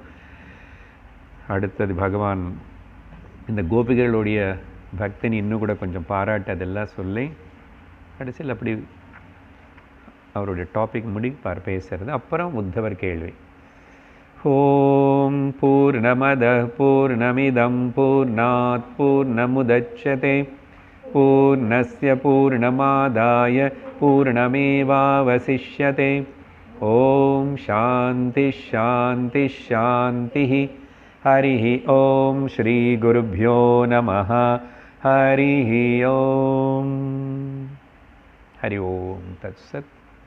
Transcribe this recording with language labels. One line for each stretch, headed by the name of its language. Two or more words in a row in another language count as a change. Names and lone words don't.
Tamil: அடுத்தது பகவான் இந்த கோபிகளுடைய பக்தினி இன்னும் கூட கொஞ்சம் பாராட்டு அதெல்லாம் சொல்லி கடைசியில் அப்படி அவருடைய டாபிக் முடிப்பார் பேசுறது. அப்புறம் உத்தவர் கேள்வி.
Sanskrit: ॐ पूर्णमदः पूर्णमिदं पूर्णात् पूर्णमुदच्यते पूर्णस्य पूर्णमादाय पूर्णमेवावशिष्यते. ॐ शान्तिः शान्तिः शान्तिः. हरि ॐ श्री गुरुभ्यो नमः. हरि ॐ। हरि ॐ तत्सत्.